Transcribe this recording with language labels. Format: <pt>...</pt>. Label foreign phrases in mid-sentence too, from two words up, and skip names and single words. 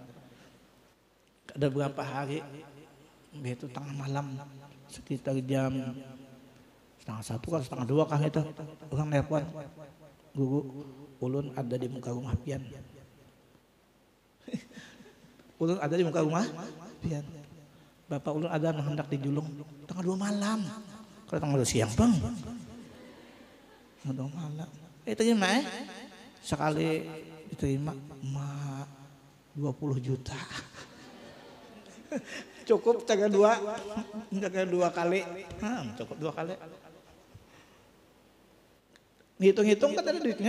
<bjn>Ada beberapa hari itu tengah malam sekitar jam setengah 1 kan setengah 2 kang itu orang nelpon, Guru ulun ada di muka rumah pian. Ulun ada di muka rumah pian. Bapak ulun ada hendak dijulung tengah 2 malam. Kalau tengah 2 siang bang. Tengah 2 malam.</bjn> <id>Terima sekali diterima 20 juta. Cukup jaga 2 kali. Cukup 2 kali. Hitung-hitung kan ada duitnya.</id>